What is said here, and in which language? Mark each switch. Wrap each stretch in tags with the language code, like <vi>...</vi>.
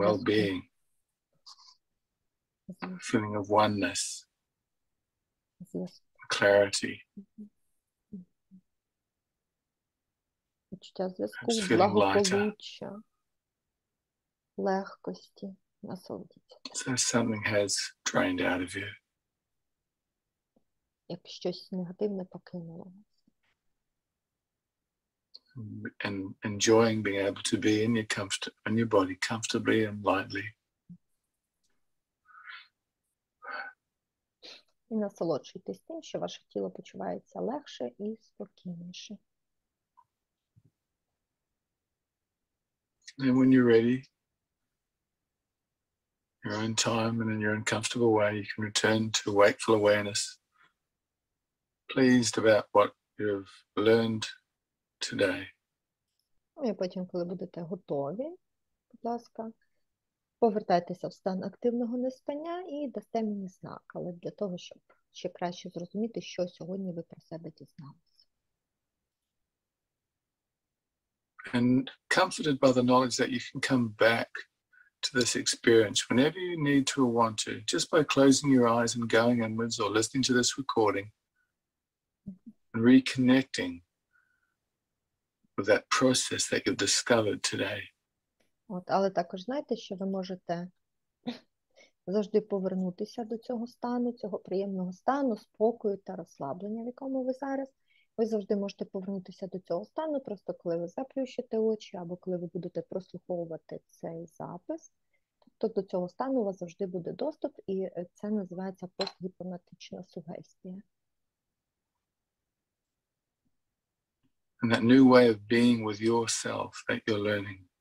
<en>well-being, feeling of oneness, clarity.</en> <uk>Відчуття зв'язку,</uk> <en>Just feeling</en> <uk>благополуччя, легкості, насолодіться.</uk> <en>So something has drained out of you.</en> <uk>Як щось негативне покинуло вас.</uk> <en>And enjoying being able to be in your body comfortably and lightly.</en> <uk>І насолоджуйтесь тим, що ваше тіло почувається легше і спокійніше.</uk> <en>And when you're ready, your own time and in your own comfortable way, you can return to wakeful awareness, pleased about what you've learned today.</en> <uk>І потім, коли будете готові, будь ласка, повертайтеся в стан активного неспання і дасте мені знак, але для того, щоб ще краще зрозуміти, що сьогодні ви про себе дізналися.</uk> <en>And comforted by the knowledge that you can come back to this experience whenever you need to or want to, just by closing your eyes and going inwards or listening to this recording and reconnecting with that process that you've discovered today.</en> <uk>Але також знайте, що ви можете завжди повернутися до цього стану, цього приємного стану, спокою та розслаблення, в якому ви зараз. Ви завжди можете повернутися до цього стану, просто коли ви заплющите очі, або коли ви будете прослуховувати цей запис. Тобто до цього стану у вас завжди буде доступ, і це називається постгіпнотична сугестія.</uk> <en>And that new way of being with yourself that you're learning.</en>